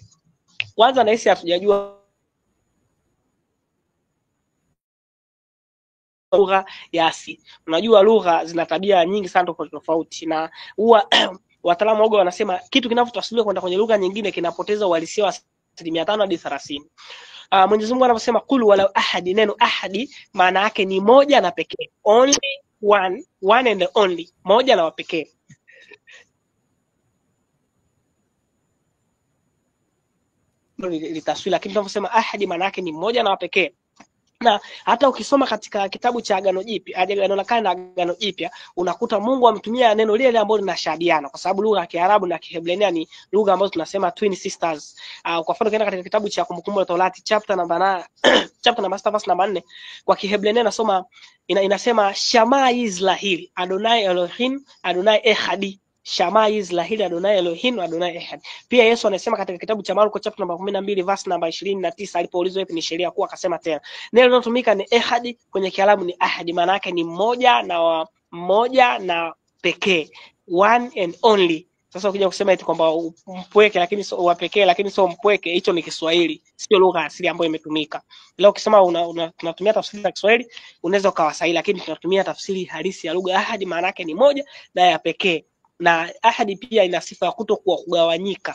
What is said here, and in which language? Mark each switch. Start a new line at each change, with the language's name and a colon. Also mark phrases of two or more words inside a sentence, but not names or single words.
Swahili: Kwanza na hisi hatujajua lugha ya asili. Unajua lugha zina tabia nyingi sana tofauti, na huwa wataalamu wao wanasema kitu kinapotafsiriwa kwenda kwenye lugha nyingine kinapoteza uhalisia wa 5% hadi 30%. Mwenyezi Mungu anaposema
Arabic: قل ولو أحدي,
Swahili: neno ahadi maana yake ni moja na pekee,
English: only one and only,
Swahili: moja na pekee. Litaswili, lakini tunaposema ahadi maana yake ni moja na pekee. Na hata ukisoma katika kitabu cha Agano Jipya, Agano la Kale na Agano Jipya, unakuta Mungu ametumia neno lile ambalo linashadiana, kwa sababu lugha ya Kiarabu na Kiebrania ni lugha ambazo tunasema
English: twin sisters.
Swahili: Kwa mfano ukienda katika kitabu cha Kumbukumbu la Torati chapter namba 6 verse namba 4, kwa Kiebrania inasema
Hebrew: שמע ישראל אדני אלוהים אדני אחד. שמע ישראל אדני אלוהים אדני אחד.
Swahili: Pia Yesu anasema katika kitabu cha Marko chapter namba 12 verse namba 29, alipoulizwa ipi ni sheria kuu, akasema tena neno linalotumika ni Echad, kwenye Kiarabu ni ahadi, maana yake ni mmoja na pekee,
English: one and only.
Swahili: Sasa ukija kusema eti kwamba mpweke lakini sio wa pekee lakini sio mpweke, hicho ni Kiswahili, sio lugha asili ambayo imetumika. Leo ukisema tunatumia tafsiri ya Kiswahili unaweza ukawa sahihi, lakini tunatumia tafsiri halisi ya lugha. Ahadi maana yake ni moja na ya pekee. Na ahadi pia ina sifa ya kutokuwa kugawanyika.